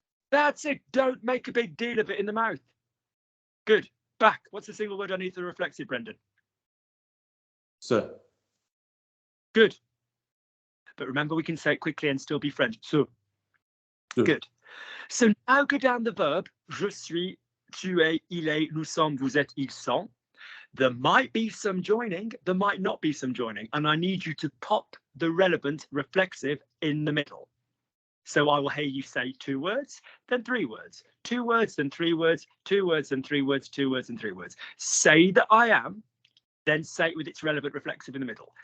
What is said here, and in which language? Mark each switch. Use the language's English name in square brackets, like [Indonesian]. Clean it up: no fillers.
[English] That's it. Don't make a big deal of it in the mouth. Good. Back. What's the single word I need for the reflexive, Brendan? So. Good. But remember, we can say it quickly and still be French. So. Good. So now go down the verb. [French] Je suis, tu es, il est, nous sommes, vous êtes, ils sont. [English] There might be some joining. There might not be some joining. And I need you to pop the relevant reflexive in the middle. So I will hear you say two words, then three words, two words, then three words, two words, then three words, two words, and three words. Say that I am, then say it with its relevant reflexive in the middle.